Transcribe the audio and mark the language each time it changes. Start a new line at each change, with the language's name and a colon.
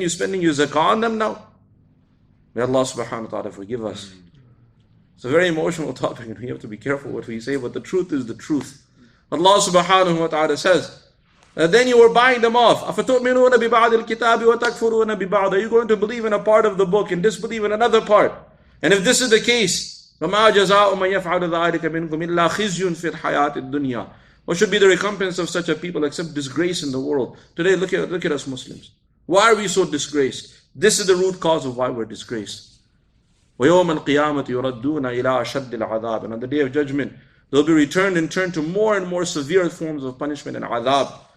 English: You're spending your zakah on them now? May Allah subhanahu wa ta'ala forgive us. It's a very emotional topic and we have to be careful what we say, but the truth is the truth. Allah subhanahu wa ta'ala says, then you were buying them off.
Arabic: أَفَتُؤْمِنُونَ بِبَعْضِ الْكِتَابِ وَتَكْفُرُونَ بِبَعْضِ.
English: Are you going to believe in a part of the book and disbelieve in another part? And if this is the case,
Arabic: فَمَا جَزَاءُ مَنْ يَفْعَلُ ذَلِكَ مِنْكُمْ إِلَّا خِزْيٌ فِي الْحَيَاةِ الدُّنْيَا
English: What should be the recompense of such a people except disgrace in the world? Today, look at us Muslims. Why are we so disgraced? This is the root cause of why we're disgraced.
Arabic: وَيَوْمَ الْقِيَامَةِ يُرَدُّونَ إِلَىٰ أَشَدِّ الْعَذَابِ.
English: And on the day of judgment, they'll be returned and turned to more and more severe forms of punishment and adhab.